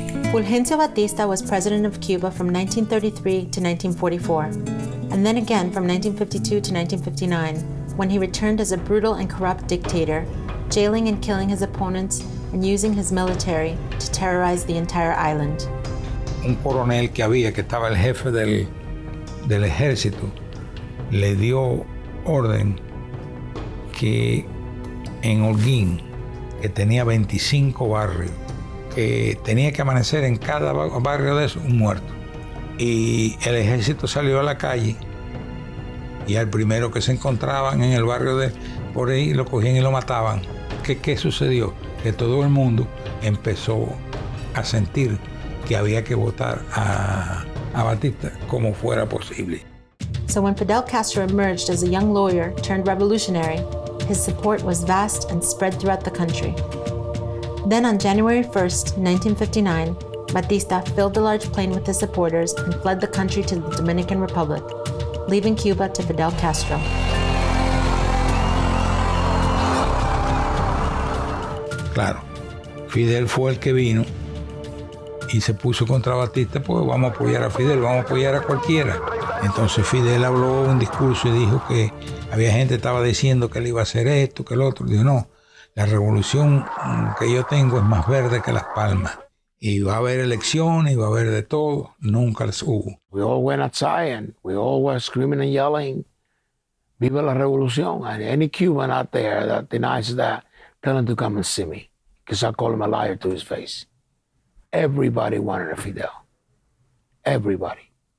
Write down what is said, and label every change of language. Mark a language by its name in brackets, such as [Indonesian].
[English] Fulgencio Batista was president of Cuba from 1933 to 1944, and then again from 1952 to 1959, when he returned as a brutal and corrupt dictator, jailing and killing his opponents and using his military to terrorize the entire island. [Spanish] Un coronel que estaba el jefe del ejército, le dio orden que en Holguín, que tenía 25 barrios, que tenía que amanecer en cada barrio de esos un muerto. Y el ejército salió a la calle y al primero que se encontraban en el barrio de por ahí lo cogían y lo mataban. ¿Qué sucedió? Que todo el mundo empezó a sentir que había que votar a Batista como fuera posible. [English] So when Fidel Castro emerged as a young lawyer turned revolutionary, his support was vast and spread throughout the country. Then on January 1st, 1959, Batista filled a large plane with his supporters and fled the country to the Dominican Republic, leaving Cuba to Fidel Castro. [Spanish] Claro, Fidel fue el que vino y se puso contra Batista, pues vamos a apoyar a Fidel, vamos a apoyar a cualquiera. Entonces Fidel habló un discurso y dijo que había gente que estaba diciendo que él iba a hacer esto, que el otro. Dijo, no, la revolución que yo tengo es más verde que las palmas. Y va a haber elecciones, y va a haber de todo. Nunca las hubo. [English] We all went outside and we all were screaming and yelling, [Spanish] Viva la Revolución. [English] And any Cuban out there that denies that, tell him to come and see me, because I call him a liar to his face. Everybody wanted a Fidel. Everybody.